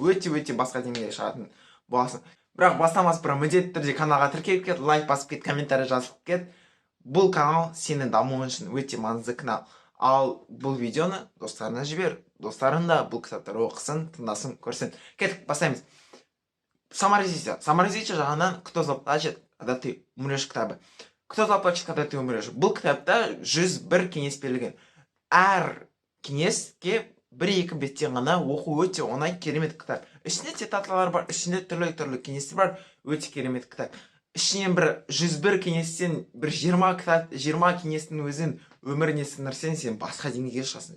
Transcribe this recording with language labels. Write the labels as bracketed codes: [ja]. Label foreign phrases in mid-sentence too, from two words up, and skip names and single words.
[kk] Өте басқа деңгейге шығатын боласың. Бірақ бастамас бұрын міндетті түрде каналға тіркеліп кет, лайк басып кет, комментарий жазып кет. Бұл канал сенің дамуың үшін өте маңызды канал. Ал бұл видеоны достарына жібер. Достарың да бұл кітаптарды оқысын, тыңдасын, көрсін. Кеттік, бастаймыз. Саморазвитие жағынан «Кто заплачет, когда ты умрешь» кітабы. «Кто заплачет, когда ты умрешь». Бұл кітапта 101 кеңес берілген. Әр кеңеске 1-2 беттен ғана оқу өте оңай, керемет кітап. Ішінде цитаталар бар, ішінде түрлі кеңестер бар, өте керемет кітап. Ішінен бір 101 кеңестен бір 20 кеңестің өзін өміріне сіңірсең, сен басқа деңгейге шығасың.